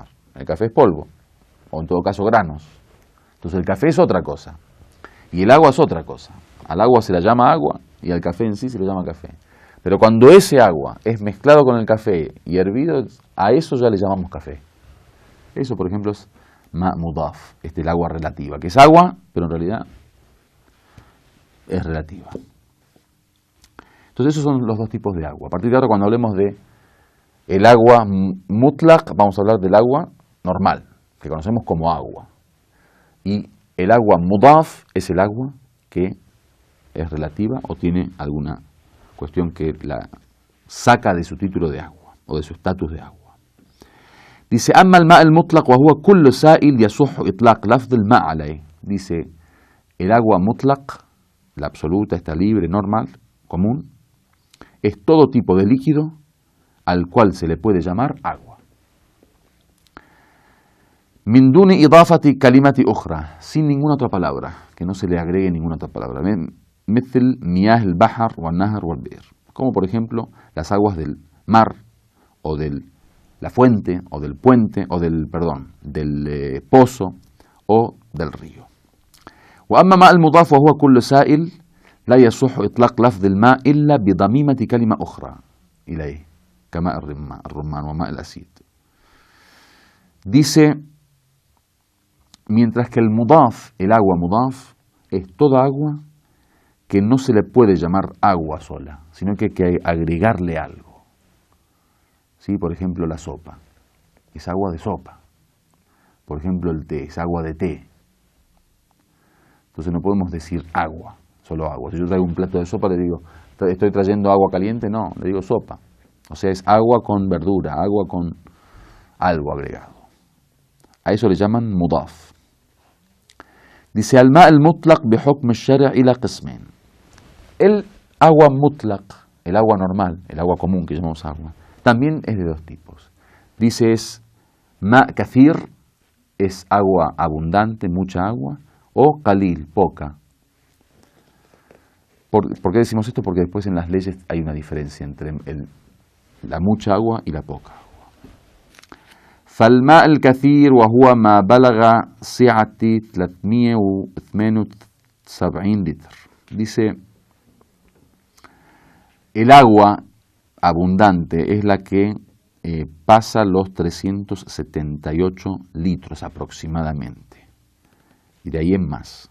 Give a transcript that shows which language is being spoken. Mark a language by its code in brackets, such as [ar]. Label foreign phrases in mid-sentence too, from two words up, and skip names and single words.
[es] El café es polvo, o en todo caso granos. Entonces el café es otra cosa, y el agua es otra cosa. Al agua se la llama agua, y al café en sí se le llama café. Pero cuando ese agua es mezclado con el café y hervido, a eso ya le llamamos café. Eso, por ejemplo, es [ar] ماء مضاف, [es] el agua relativa, que es agua, pero en realidad es relativa. Entonces esos son los 2 tipos de agua. A partir de ahora, cuando hablemos de el agua mutlaq, vamos a hablar del agua normal, que conocemos como agua. Y el agua mudaf es el agua que es relativa o tiene alguna cuestión que la saca de su título de agua o de su estatus de agua. Dice: [ar] أما الماء المطلق وهو كل سائل يصح إطلاق لفظ الماء عليه. [es] Dice: el agua mutlaq, la absoluta, está libre, normal, común, es todo tipo de líquido al cual se le puede llamar agua. [ar] من دون إضافة كلمة أخرى, [es] sin ninguna otra palabra, que no se le agregue ninguna otra palabra. [ar] مثل مياه البحر والنهر والبئر, [es] como por ejemplo las aguas del mar o del la fuente o del puente o del pozo o del río. [ar] وأما ماء المضاف وهو كل سائل لا يصح إطلاق لفظ الماء إلا بضميمة كلمة أخرى إليه كماء الرمان وماء الأسيد. [es] Dice, mientras que el agua mudaf, es toda agua que no se le puede llamar agua sola, sino que hay que agregarle algo. ¿Sí? Por ejemplo, la sopa es agua de sopa. Por ejemplo, el té es agua de té. Entonces no podemos decir agua, solo agua. Si yo traigo un plato de sopa, le digo, ¿estoy trayendo agua caliente? No, le digo sopa. O sea, es agua con verdura, agua con algo agregado. A eso le llaman mudaf. Dice, [ar] الماء المطلق بحكم الشارع إلى قسمين. [es] El agua mutlaq, el agua normal, el agua común que llamamos agua, también es de dos tipos. Dice, es [ar] ماء كثير, [es] es agua abundante, mucha agua, o qalil, poca. ¿Por qué decimos esto? Porque después en las leyes hay una diferencia entre la mucha agua y la poca agua. [ar] فالماء الكثير وهو ما بلغ سعة 378 litros. [es] Dice, el agua abundante es la que pasa los 378 litros aproximadamente, y de ahí en más.